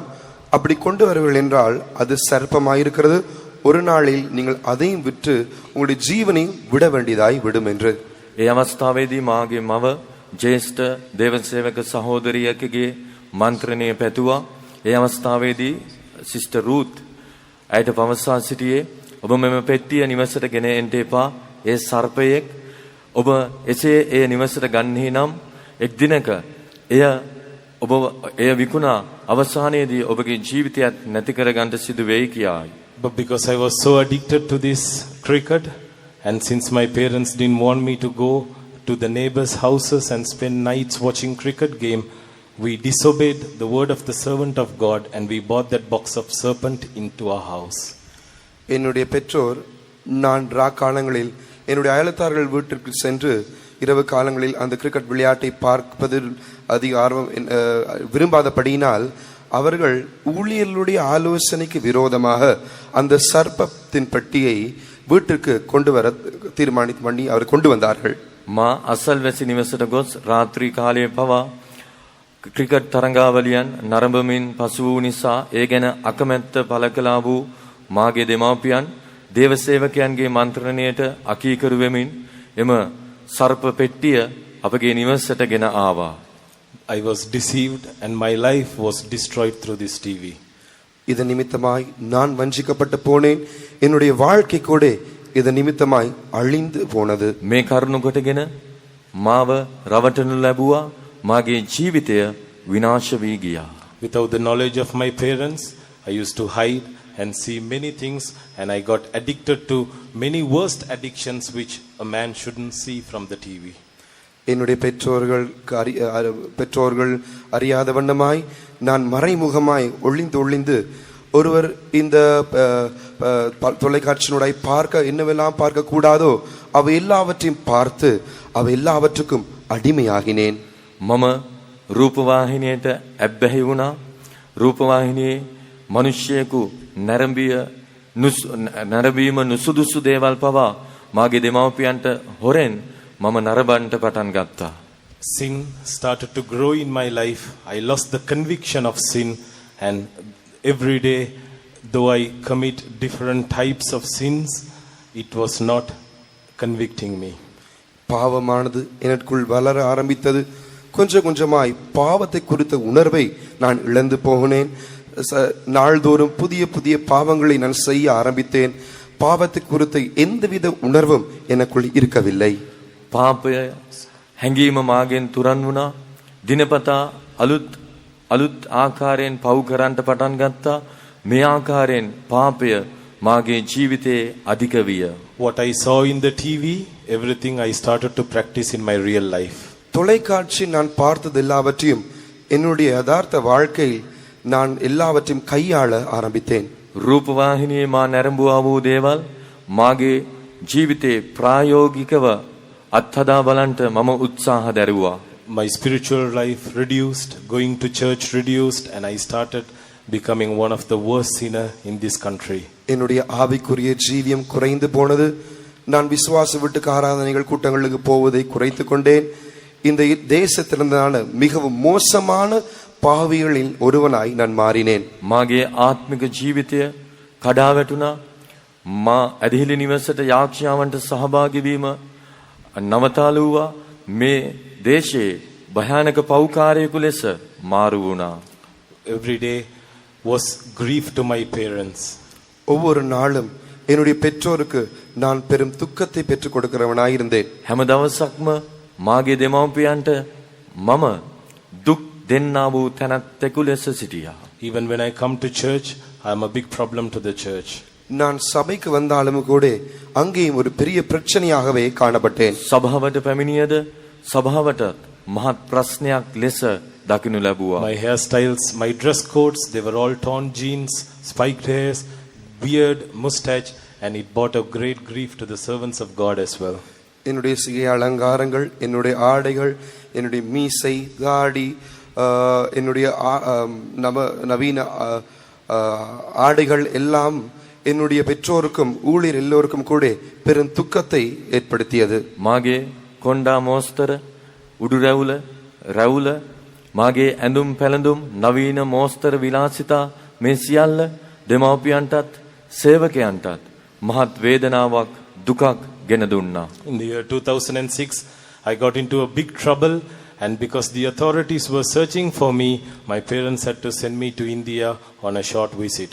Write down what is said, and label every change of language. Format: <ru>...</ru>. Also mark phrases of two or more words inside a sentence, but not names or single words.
<ta>அப்படி கொண்டு வரவில்லை என்றால் அது சர்ப்பமாயிருக்கிறது. ஒரு நாளில் நீங்கள் அதையும் விற்று உங்களுடைய ஜீவனை விட வேண்டியதாய் விடும் என்று.</ta> <si>ඒ අවස්ථාවේදී මාගේ මව ජේෂ්ඨ දේවසේවක සහෝදරියකගේ මන්ත්‍රණය පැතුවා. ඒ අවස්ථාවේදී සිස්ටර් රූත් ඇයට පවසා සිටියේ, ඔබ මෙම පෙට්ටිය නිවසට ගෙන එන්න එපා. ඒ සර්පයෙක්. ඔබ එසේ ඒ නිවසට ගන්නේ නම් එක් දිනක එය විකුණා අවසානයේදී ඔබගේ ජීවිතයත් නැති කරගන්න සිදු වෙයි කියායි.</si> <en>But because I was so addicted to this cricket, and since my parents didn't want me to go to the neighbors' houses and spend nights watching cricket game, we disobeyed the word of the servant of God and we bought that box of serpent into our house.</en> <ta>என்னுடைய பெற்றோர் நான் காலங்களில் என்னுடைய அயலத்தார்கள் வீட்டிற்கு சென்று இரவு காலங்களில் அந்த கிரிக்கெட் விளையாட்டை பார்ப்பதில் அதிக ஆர்வம் விரும்பாதபடியினால் அவர்கள் ஊழியர்களுடைய ஆலோசனைக்கு விரோதமாக அந்த சர்ப்பத்தின் பெட்டியை வீட்டிற்கு கொண்டு வர தீர்மானித்து பண்ணி அவர் கொண்டு வந்தார்கள்.</ta> <si>මා අසල්වැසි නිවසට ගොස් රාත්‍රී කාලයේ පවා ක්‍රිකට් තරඟාවලියන් නරඹමින් පසු වූ නිසා ඒ ගැන අකමැත්ත පළ කළා වූ මාගේ දෙමව්පියන් දේවසේවකයන්ගේ මන්ත්‍රණයට අකීකරු වෙමින් එම සර්ප පෙට්ටිය අපගේ නිවසට ගෙන ආවා.</si> <en>I was deceived and my life was destroyed through this TV.</en> <ta>இதன் நிமித்தமாய் நான் வஞ்சிக்கப்பட்டு போனேன். என்னுடைய வாழ்க்கை கூட இதன் நிமித்தமாய் அழிந்து போனது.</ta> <si>මේ කරුණ කොටගෙන මාව රවටනු ලැබුවා. මාගේ ජීවිතය විනාශ වී ගියා.</si> <en>Without the knowledge of my parents, I used to hide and see many things, and I got addicted to many worst addictions which a man shouldn't see from the TV.</en> <ta>என்னுடைய பெற்றோர்கள் அறியாத வண்ணமாய் நான் மறைமுகமாய் ஒளிந்து ஒருவர் இந்த தொலைக்காட்சியினுடைய பார்க்க என்னவெல்லாம் பார்க்க கூடாதோ அவை எல்லாவற்றையும் பார்த்து அவை எல்லாவற்றுக்கும் அடிமையாகினேன்.</ta> <si>මම රූපවාහිනියට ඇබ්බැහි වුණා. රූපවාහිනියේ මිනිස්සෙකු නැරඹීම නුසුදුසු දේවල් පවා මාගේ දෙමව්පියන්ට හොරෙන් මම නරඹන්නට පටන් ගත්තා.</si> <en>Sin started to grow in my life. I lost the conviction of sin, and every day, though I commit different types of sins, it was not convicting me.</en> <ta>பாவமானது எனக்குள் வளர ஆரம்பித்தது. கொஞ்சமாய் பாவத்தை குறித்த உணர்வை நான் இழந்து போனேன். நாள்தோறும் புதிய பாவங்களை நான் செய்ய ஆரம்பித்தேன். பாவத்தை குறித்த எந்தவித உணர்வும் எனக்குள் இருக்கவில்லை.</ta> <si>පාපය හැඟීම මාගෙන් තුරන් වුණා. දිනපතා අලුත් ආකාරයෙන් පව් කරන්නට පටන් ගත්තා. මේ ආකාරයෙන් පාපය මාගේ ජීවිතයේ අධික විය.</si> <en>What I saw in the TV, everything I started to practice in my real life.</en> <ta>தொலைக்காட்சி நான் பார்த்தது எல்லாவற்றையும் என்னுடைய யதார்த்த வாழ்க்கையில் நான் எல்லாவற்றையும் கையாள ஆரம்பித்தேன்.</ta> <si>රූපවාහිනියේ මා නැරඹුවා වූ දේවල් මාගේ ජීවිතේ ප්‍රායෝගිකව අත්හදා බලන්ට මම උත්සාහ දැරුවා.</si> <en>My spiritual life reduced, going to church reduced, and I started becoming one of the worst sinner in this country.</en> <ta>என்னுடைய ஆவிக்குரிய ஜீவியம் குறைந்து போனது. நான் விசுவாச வீட்டுக்கு ஆராதனைகள் கூட்டங்களுக்கு போவதை குறைத்து கொண்டேன். இந்த தேசத்திலிருந்தான மிகவும் மோசமான பாவிகளில் ஒருவனாய் நான் மாறினேன்.</ta> <si>මාගේ ආත්මික ජීවිතය කඩා වැටුණා. මා ඇදහිලි නිවසට යාක්ෂාවන්ට සහභාගී වීම නවතාලු වූවා. මේ දේශයේ භයානක පෞකාරයෙකු ලෙස මාරු වුණා.</si> <en>Every day was grief to my parents.</en> <ta>ஒவ்வொரு நாளும் என்னுடைய பெற்றோருக்கு நான் பெரும் துக்கத்தை பெற்றுக் கொடுக்கிறவனாயிருந்தேன்.</ta> <si>හැම දවසක්ම මාගේ දෙමව්පියන්ට මම දුක් දෙන්නා වූ තැනැත්තෙකු ලෙස සිටියා.</si> <en>Even when I come to church, I am a big problem to the church.</en> <ta>நான் சபைக்கு வந்தாலும் கூட அங்கேயும் ஒரு பெரிய பிரச்சனையாகவே காணப்பட்டேன்.</ta> <si>සභාවට පැමිණියද සභාවට මහත් ප්‍රශ්නයක් ලෙස දකිනු ලැබුවා.</si> <en>My hairstyles, my dress codes, they were all torn jeans, spiked hairs, beard, mustache, and it brought a great grief to the servants of God as well.</en> <ta>என்னுடைய சிகை அலங்காரங்கள், என்னுடைய ஆடைகள், என்னுடைய மீசை, தாடி, என்னுடைய நவீன ஆடைகள் எல்லாம் என்னுடைய பெற்றோருக்கும் ஊழியர் எல்லோருக்கும் கூட பெரும் துக்கத்தை ஏற்படுத்தியது.</ta> <si>මාගේ කොණ්ඩා මෝස්තර, උඩු රැවුල, මාගේ ඇඳුම් පැළඳුම්, නවීන මෝස්තර විලාසිතා මේ සියල්ල දෙමව්පියන්ටත් සේවකයන්ටත් මහත් වේදනාවක් දුකක් ගෙන දුන්නා.</si> <en>In the year 2006, I got into a big trouble, and because the authorities were searching for me, my parents had to send me to India on a short visit.</en>